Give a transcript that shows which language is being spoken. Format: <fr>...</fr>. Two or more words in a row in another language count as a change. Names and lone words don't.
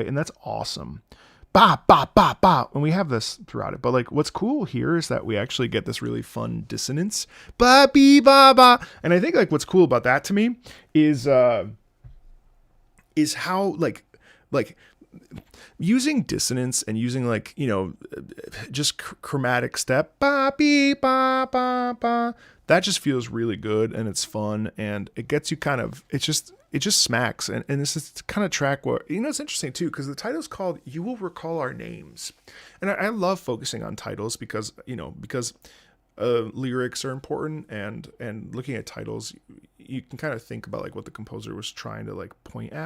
<en>And that's awesome. Ba, ba, ba, ba. And we have this throughout it. But, like, what's cool here is that we actually get this really fun dissonance. Ba, be, ba, ba. And I think, like, what's cool about that to me is how, like, using dissonance and using, like, you know, just chromatic step, ba, be, ba, ba, ba. That just feels really good, and it's fun, and it gets you kind of, it just smacks. And this is the kind of track where, you know, it's interesting too, because the title's called You Will Recall Our Names. And I love focusing on titles because, you know, lyrics are important, and looking at titles, you can kind of think about, like, what the composer was trying to, like, point at.</en>